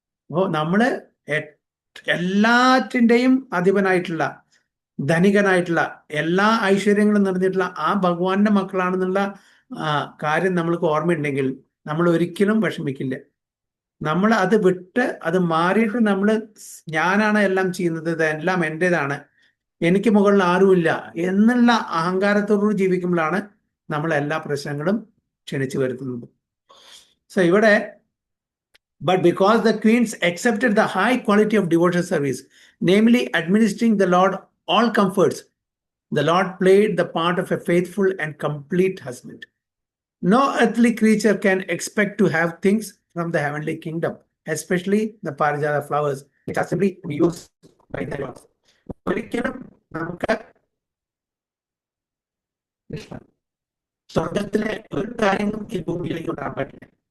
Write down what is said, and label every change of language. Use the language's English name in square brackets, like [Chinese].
[Malayalam] അപ്പോൾ നമ്മള് എല്ലാറ്റിൻ്റെയും അധിപനായിട്ടുള്ള, ധനികനായിട്ടുള്ള, എല്ലാ ഐശ്വര്യങ്ങളും നിറഞ്ഞിട്ടുള്ള ആ ഭഗവാന്റെ മക്കളാണെന്നുള്ള കാര്യം നമ്മൾക്ക് ഓർമ്മയുണ്ടെങ്കിൽ നമ്മൾ ഒരിക്കലും വിഷമിക്കില്ല. നമ്മൾ അത് വിട്ട്, അത് മാറിയിട്ട് നമ്മൾ ഞാനാണ് എല്ലാം ചെയ്യുന്നത്, ഇതെല്ലാം എൻ്റേതാണ്, എനിക്ക് മുകളിൽ ആരുമില്ല എന്നുള്ള അഹങ്കാരത്തോടുകൂടി ജീവിക്കുമ്പോഴാണ് നമ്മൾ എല്ലാ പ്രശ്നങ്ങളും ക്ഷണിച്ചു വരുത്തുന്നത്. സോ ഇവിടെ [English] but because the queens accepted the high quality of devotional service, namely administering the Lord all comforts, the Lord played the part of a faithful and complete husband. No earthly creature can expect to have things from the heavenly kingdom, especially the parijata flowers, which are simply used by the Lord. [Malayalam] ഒരിക്കലും നമുക്ക് സ്വർഗത്തിലെ ഒരു കാര്യങ്ങളും ഈ ഭൂമിയിലേക്ക് ഉണ്ടാകാൻ പറ്റില്ല.